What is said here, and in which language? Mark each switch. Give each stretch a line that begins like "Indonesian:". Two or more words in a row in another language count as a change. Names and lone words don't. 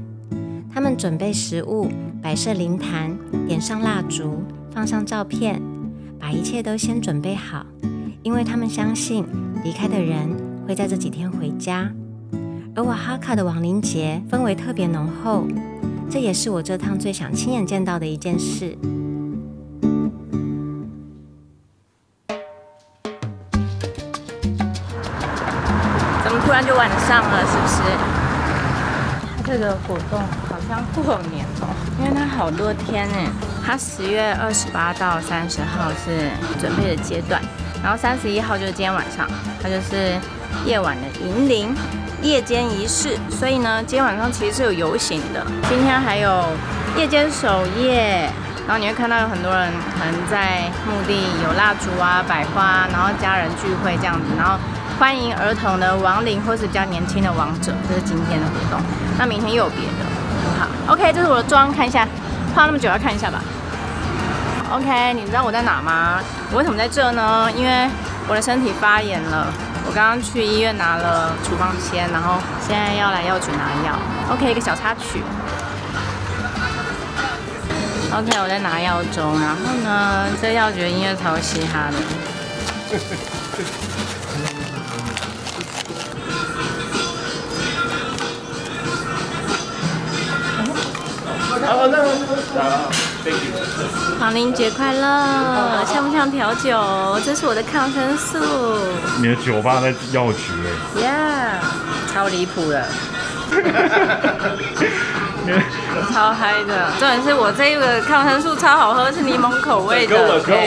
Chinese: 他們準備食物，擺設靈壇，點上蠟燭，放上照片，把一切都先準備好。因為他們相信離開的人會在這幾天回家，而瓦哈卡的亡靈節氛圍特別濃厚，這也是我這趟最想親眼見到的一件事。怎麼突然就晚上了？是不是？它這個活動好像過年哦，因為它好多天呢。它10月28到30號是準備的階段。然後31號就是今天晚上，它就是夜晚的迎靈夜間儀式，所以呢，今天晚上其實是有遊行的。今天還有夜間守夜，然後你會看到有很多人可能在墓地有蠟燭啊、擺花，然後家人聚會這樣子，然後歡迎兒童的亡靈或是比較年輕的亡者，這是今天的活動。那明天又有別的，好 ，OK， 這是我的妝，看一下，畫那麼久要看一下吧。OK， 你知道我在哪嗎？我為什麼在這呢？因為我的身體發炎了。我剛剛去醫院拿了處方簽，然後現在要來藥局拿藥。OK， 一個小插曲。OK， 我在拿藥中，然後呢，這藥局的音樂超嘻哈的。亡靈節快樂！像不像調酒？這是我的抗生素。你的酒吧在藥局哎。 Yeah， 超離譜的。超嗨的。重點是我這個抗生素超好喝，是檸檬口味的。OK。